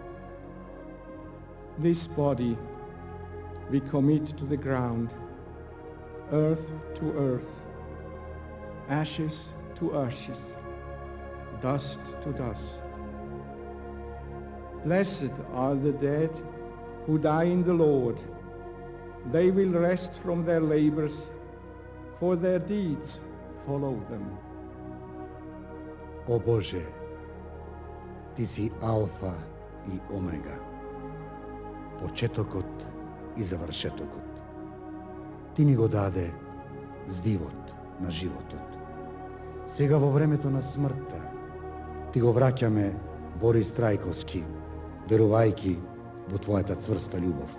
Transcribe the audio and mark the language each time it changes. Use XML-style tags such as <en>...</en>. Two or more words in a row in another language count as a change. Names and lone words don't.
<en>This body we commit to the ground, earth to earth, ashes to ashes, dust to dust. Blessed are the dead who die in the Lord. They will rest from their labors, for their deeds follow them.</en> <mk>O Bože, Ти си Алфа и Омега, почетокот и завршетокот. Ти ни го даде здивот на животот. Сега во времето на смртта, ти го враќаме Борис Трајковски, верувајќи во твојата цврста љубов.</mk>